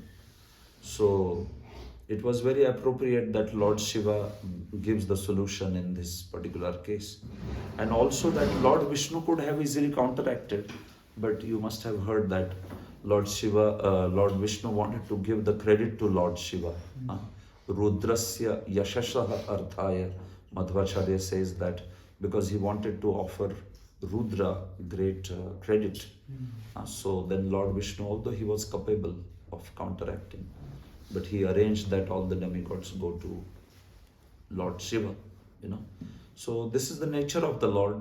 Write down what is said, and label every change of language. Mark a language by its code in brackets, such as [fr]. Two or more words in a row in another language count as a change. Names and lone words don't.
[en] So it was very appropriate that Lord Shiva gives the solution in this particular case. And also that Lord Vishnu could have easily counteracted, but you must have heard that Lord Vishnu wanted to give the credit to Lord Shiva. [sa] Rudrasya yashashaha arthaya. [en] Madhvacharya says that because he wanted to offer Rudra great credit. So then Lord Vishnu, although he was capable of counteracting, but he arranged that all the demigods go to Lord Shiva, So this is the nature of the Lord.